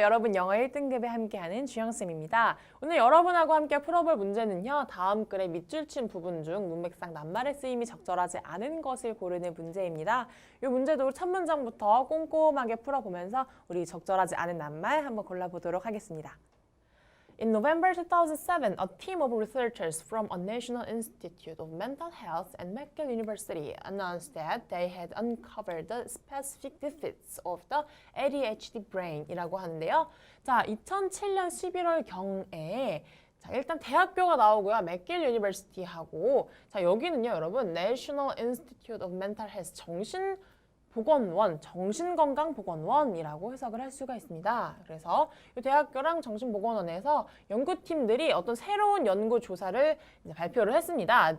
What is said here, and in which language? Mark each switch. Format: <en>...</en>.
<ko>여러분 영어 1등급에 함께하는 주영쌤입니다. 오늘 여러분하고 함께 풀어볼 문제는요. 다음 글의 밑줄 친 부분 중 문맥상 낱말의 쓰임이 적절하지 않은 것을 고르는 문제입니다. 이 문제도 첫 문장부터 꼼꼼하게 풀어보면서 우리 적절하지 않은 낱말 한번 골라보도록 하겠습니다.</ko> <en>In November 2007, a team of researchers from a National Institute of Mental Health and McGill University announced that they had uncovered the specific defects of the ADHD brain</en> <ko>이라고 하는데요. 자, 2007년 11월경에 일단 대학교가 나오고요. 맥길 유니버시티하고 자, 여기는요, 여러분 National Institute of Mental Health 정신보건원, 정신건강보건원이라고 해석을 할 수가 있습니다. 그래서 이 대학교랑 정신보건원에서 연구팀들이 어떤 새로운 연구 조사를 발표를 했습니다.</ko>